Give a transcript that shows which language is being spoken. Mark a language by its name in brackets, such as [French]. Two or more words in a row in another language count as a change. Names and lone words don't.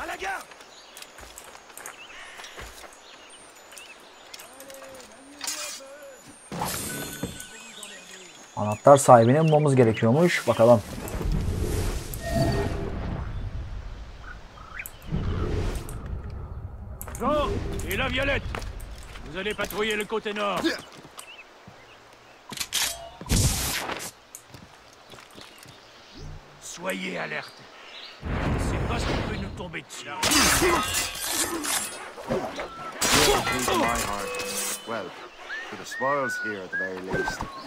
[Turkish] Anahtar sahibini bulmamız gerekiyormuş. Bakalım. [French] Jean et la Violette, vous allez patrouiller le côté nord. Soyez alerte. C'est pas ce qui peut nous tomber dessus. [English] My heart. Well, for the spoils here at the very least.